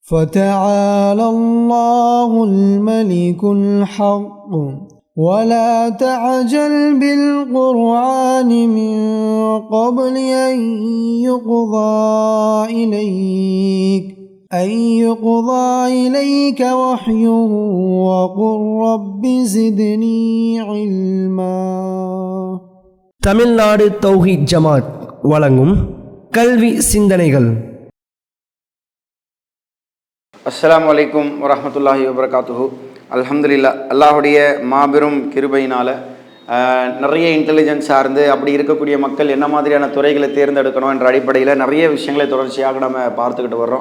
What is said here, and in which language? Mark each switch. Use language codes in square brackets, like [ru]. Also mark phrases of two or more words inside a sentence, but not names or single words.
[ar] فتعالى الله الملك الحق ولا تعجل بالقرآن من قبل أن يقضى إليك وحيه وقل رب زدني علما. [ta] தமிழ்நாடு தௌஹீத் ஜமாத் வழங்கும் கல்வி சிந்தனைகள். [ar] السلام عليكم ورحمة الله وبركاته. [ta] அல்ஹம்துலில்லாஹ், அல்லாஹுடைய மாபெரும் கிருபையினால் நிறைய இன்டெலிஜென்ஸ் சார்ந்து அப்படி இருக்கக்கூடிய மக்கள் என்ன மாதிரியான துறைகளை தேர்ந்தெடுக்கணும் என்ற அடிப்படையில் நிறைய விஷயங்களை தொடர்ச்சியாக நம்ம பார்த்துக்கிட்டு வர்றோம்.